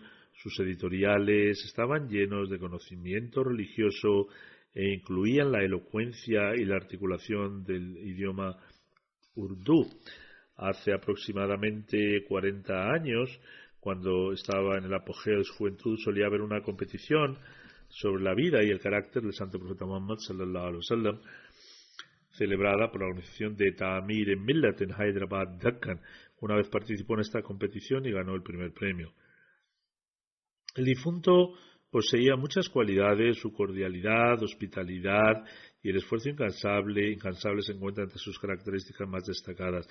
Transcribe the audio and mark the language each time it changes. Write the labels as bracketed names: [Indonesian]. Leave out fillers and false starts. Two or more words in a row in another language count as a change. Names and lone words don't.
[Spanish] Sus editoriales estaban llenos de conocimiento religioso e incluían la elocuencia y la articulación del idioma Urdu. Hace aproximadamente 40 años, cuando estaba en el apogeo de su juventud, solía haber una competición sobre la vida y el carácter del santo profeta Muhammad [Arabic] صلى الله عليه وسلم, [Spanish] celebrada por la organización de Ta'amir en Millat en Hyderabad, Deccan. Una vez participó en esta competición y ganó el primer premio. El difunto poseía muchas cualidades, su cordialidad, hospitalidad y el esfuerzo incansable se encuentran entre sus características más destacadas.